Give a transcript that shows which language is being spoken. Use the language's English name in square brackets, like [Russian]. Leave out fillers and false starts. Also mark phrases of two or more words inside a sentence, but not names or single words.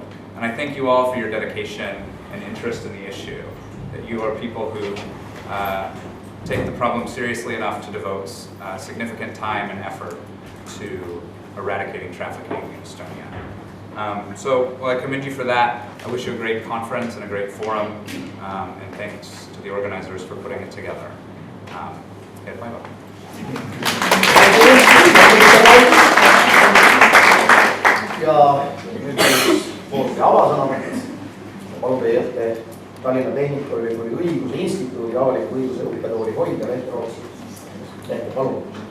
[English] And I thank you all for your dedication and interest in the issue, that you are people who take the problem seriously enough to devote significant time and effort to eradicating trafficking in Estonia. So I commend you for that. I wish you a great conference and a great forum, and thanks to the organizers for putting it together. Bye-bye. [Estonian] Ja nüüd poolt ja avasõnavõtt. Palun teie ette Tallinna Tehnikaülikooli õiguse instituudi avaliku õiguse õppetooli hoidja Lehte Rootsi. Lehte, palun.